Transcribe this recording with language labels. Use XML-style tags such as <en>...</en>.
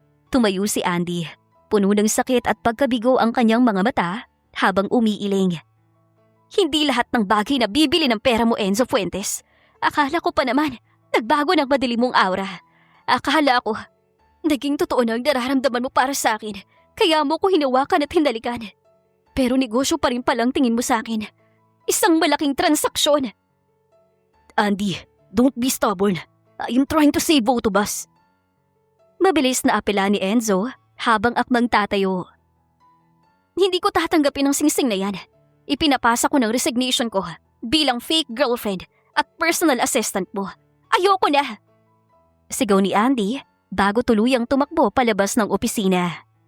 <tl>Tumayo si Andy. Puno ng sakit at pagkabigo ang kanyang mga mata habang umiiling. Hindi lahat ng bagay na bibili ng pera mo, Enzo Fuentes. Akala ko pa naman, nagbago ng madilim mong aura. Akala ko, naging totoo na ang nararamdaman mo para sa akin. Kaya mo ko hinawakan at hinalikan. Pero negosyo pa rin palang tingin mo sa akin. Isang malaking transaksyon.</tl> <en>Andy, don't be stubborn. I am trying to save both of us.</en> <tl>Mabilis na apela ni Enzo habang akmang tatayo. Hindi ko tatanggapin ang singsing na yan. Ipinapasa ko ng resignation ko bilang fake girlfriend at personal assistant mo. Ayoko na! Sigaw ni Andy bago tuluyang tumakbo palabas ng opisina.</tl>